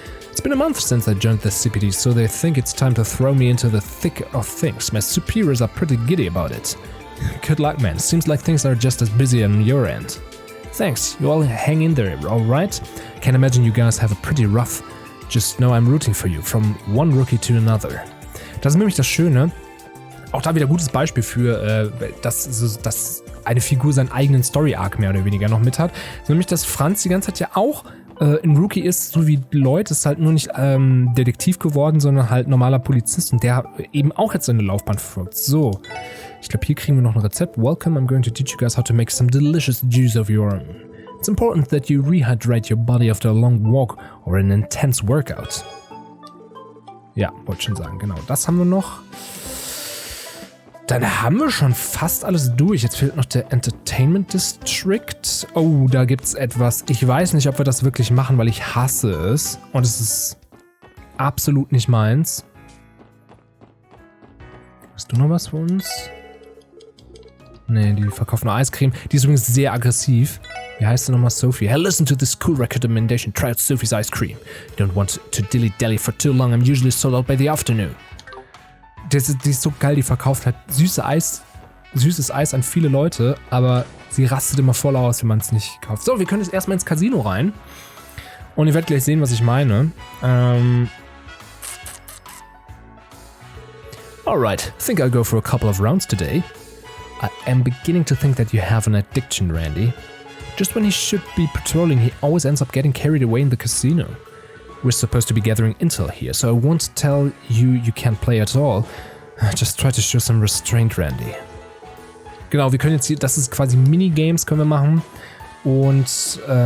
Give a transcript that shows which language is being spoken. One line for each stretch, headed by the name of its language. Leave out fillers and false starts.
English: It's been a month since I joined the CPD, so they think it's time to throw me into the thick of things. My superiors are pretty giddy about it. Good luck, man. Seems like things are just as busy on your end. Thanks, you all hang in there, alright? Can't imagine you guys have a pretty rough. Just know I'm rooting for you, from one rookie to another.
German: Das ist nämlich das Schöne. Auch da wieder gutes Beispiel für, dass eine Figur seinen eigenen Story-Arc mehr oder weniger noch mit hat. Nämlich, dass Franz die ganze Zeit ja auch ein Rookie ist, so wie Leute, ist halt nur nicht Detektiv geworden, sondern halt normaler Polizist und der eben auch jetzt seine Laufbahn verfolgt. So, ich glaube, hier kriegen wir noch ein Rezept.
English: Welcome, I'm going to teach you guys how to make some delicious juice of your own. It's important that you rehydrate your body after a long walk or an intense workout.
German: Ja, wollte schon sagen, genau. Das haben wir noch. Dann haben wir schon fast alles durch. Jetzt fehlt noch der Entertainment District. Oh, da gibt's etwas. Ich weiß nicht, ob wir das wirklich machen, weil ich hasse es. Und es ist absolut nicht meins. Hast du noch was für uns? Nee, die verkaufen nur Eiscreme. Die ist übrigens sehr aggressiv. Wie heißt sie nochmal? Sophie.
English: Hey, listen to this cool recommendation. Try out Sophie's ice cream. You don't want to dilly-dally for too long. I'm usually sold out by the afternoon.
German: Die ist so geil, die verkauft halt süßes Eis an viele Leute, aber sie rastet immer voll aus, wenn man es nicht kauft. So, wir können jetzt erstmal ins Casino rein. Und ihr werdet gleich sehen, was ich meine.
English: Alright, I think I'll go for a couple of rounds today. I am beginning to think that you have an addiction, Randy. Just when he should be patrolling, he always ends up getting carried away in the casino. We're supposed to be gathering intel here, so I won't tell you can't play at all. Just try to show some restraint, Randy.
German: Genau, wir können jetzt hier, das ist quasi Minigames, können wir machen. Und